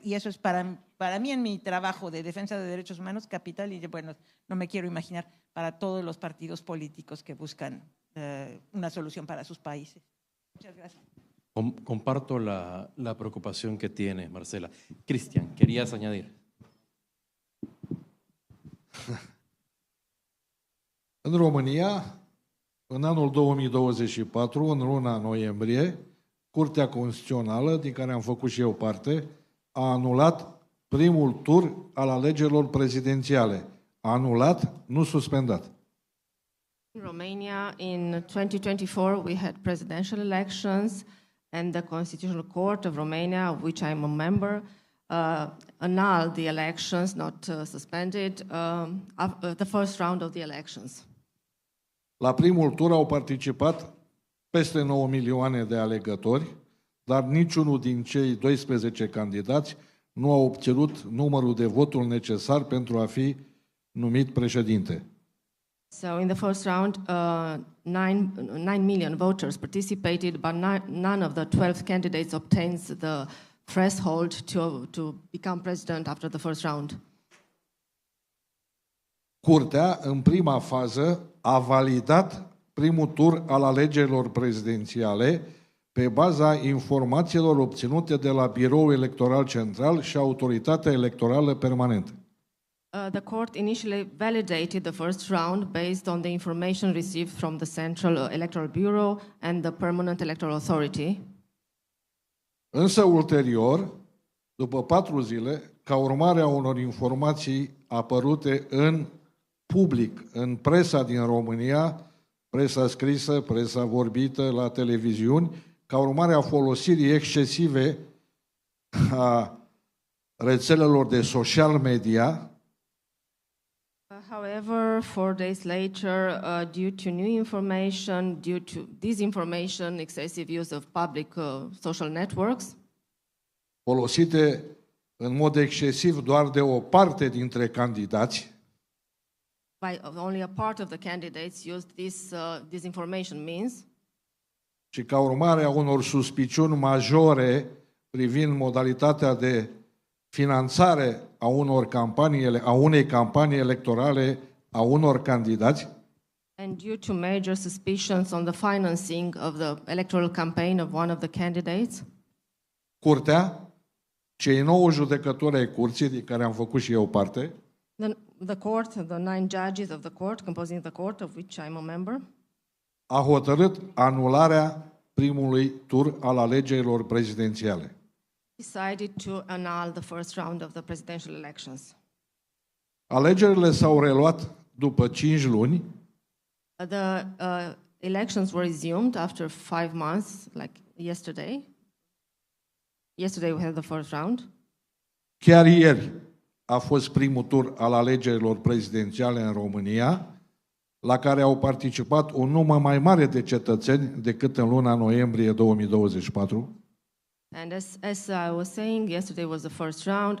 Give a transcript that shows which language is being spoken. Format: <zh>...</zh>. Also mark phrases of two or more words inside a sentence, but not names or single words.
<es>Y eso es para mí en mi trabajo de defensa de derechos humanos capital y bueno, no me quiero imaginar para todos los partidos políticos que buscan una solución para sus países. Muchas gracias. Comparto la preocupación que tiene Marcela. Cristian, ¿querías añadir?</es> <ro>În România, în anul 2024, în luna noiembrie, Curtea Constituțională, din care am făcut și eu parte, a anulat primul tur al alegerilor prezidențiale. A anulat, nu suspendat.</ro> <en>In Romania, in 2024, we had presidential elections, and the Constitutional Court of Romania, of which I'm a member, annulled the elections, not suspended, the first round of the elections.</en> <ro>La primul tur au participat peste 9 milioane de alegători, dar niciunul din cei 12 candidați nu a obținut numărul de voturi necesar pentru a fi numit președinte.</ro> <en>So in the first round, 9 million voters participated, but none of the 12 candidates obtains the threshold to become president after the first round.</en> <ro>Curtea, în prima fază, a validat primul tur al alegerilor prezidențiale pe baza informațiilor obținute de la Biroul Electoral Central și Autoritatea Electorală Permanentă.</ro> <en>The court initially validated the first round based on the information received from the Central Electoral Bureau and the Permanent Electoral Authority.</en> <ro>Însă, ulterior, după 4 zile, ca urmare a unor informații apărute în public, în presa din România, presa scrisă, presa vorbită, la televiziuni, ca urmare a folosirii excesive a rețelelor de</ro> <en>social media. However, 4 days later, due to new information, due to disinformation, excessive use of public social networks,</en> <ro>folosite în mod excesiv doar de o parte dintre candidați,</ro> <en>by only a part of the candidates used this disinformation means,</en> <ro>și ca urmare a unor suspiciuni majore privind modalitatea de finanțare a unei campanii electorale a unor candidați,</ro> <en>and due to major suspicions on the financing of the electoral campaign of one of the candidates,</en> <ro>Curtea, cei 9 judecători ai curții, din care am făcut și eu parte,</ro> <en>the court, the 9 judges of the court, composing the court, of which I'm a member,</en> <ro>a hotărât anularea primului tur al alegerilor prezidențiale.</ro> <en>decided to annul the first round of the presidential elections. Alegerile s-au reluat după 5 luni, The elections were resumed after 5 months, like yesterday. Yesterday we had the first round.</en> <ro>chiar ieri a fost primul tur al alegerilor prezidențiale în România, la care au participat un număr mai mare de cetățeni decât în luna noiembrie 2024.</ro> <en>And as I was saying, yesterday was the first round.</en>